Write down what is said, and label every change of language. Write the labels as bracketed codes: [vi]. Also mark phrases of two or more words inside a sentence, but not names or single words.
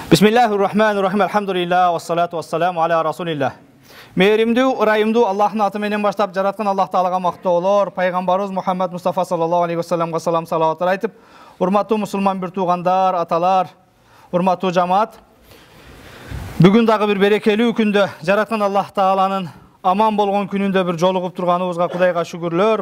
[ar] بسم الله الرحمن الرحيم. الحمد لله والصلاة والسلام على رسول الله. [ky] Mehrimdүү, ырайымдуу Аллахтын аты менен баштап жараткан Аллах Таалага мактоолор, пайгамбарыбыз Мухаммад Мустафа [ar] صلى الله عليه [ky] вассаламга салам салаваттар айтып, урматтуу мусулман бир туугандар, аталар, урматтуу жамаат. Бүгүн дагы бир берекелүү күндө жараткан Аллах Тааланын аман болгон күнүндө бир жолугуп турганыбызга Кудайга шүгүрлөр,